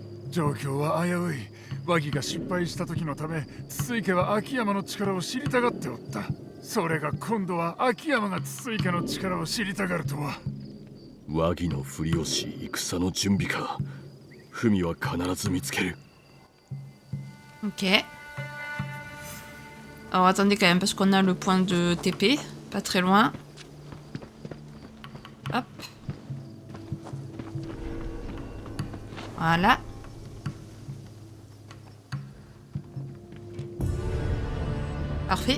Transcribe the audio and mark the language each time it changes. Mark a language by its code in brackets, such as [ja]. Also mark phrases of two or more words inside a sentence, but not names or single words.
[ja] 状況は危うい。和議が失敗した時のため、筒井家は秋山の力を知りたがっておった。それが今度は秋山が筒井家の力を知りたがるとは。和議のふりをし戦の準備か。文は必ず見つける。 [fr] Ok. Alors attendez quand même parce qu'on a le point de TP, pas très loin. Hop. Voilà. Parfait.